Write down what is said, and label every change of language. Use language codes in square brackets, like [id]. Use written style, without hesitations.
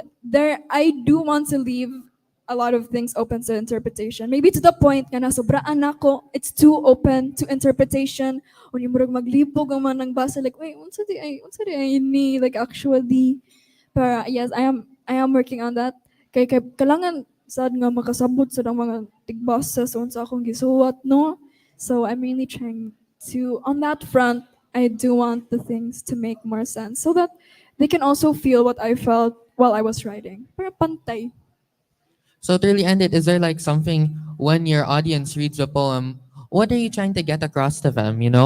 [en] There, I do want to leave a lot of things open to interpretation. Maybe to the point [ceb] nga na sobraan ako, [en] it's too open to interpretation. [ceb] When you murag maglibog ang man ng basa, like, wait, unsa di ay ni, like actually. [en] But yes, I am working on that. [ceb] Kay kailangan sad nga makasabot sa mga tigbasa sa unsa akong gisuwat, no? [en] So I'm really trying to, on that front, I do want the things to make more sense so that they can also feel what I felt while I was writing. [ceb] Para pantay. [en] So to really end it, is there like something when your audience reads a poem, what are you trying to get across to them?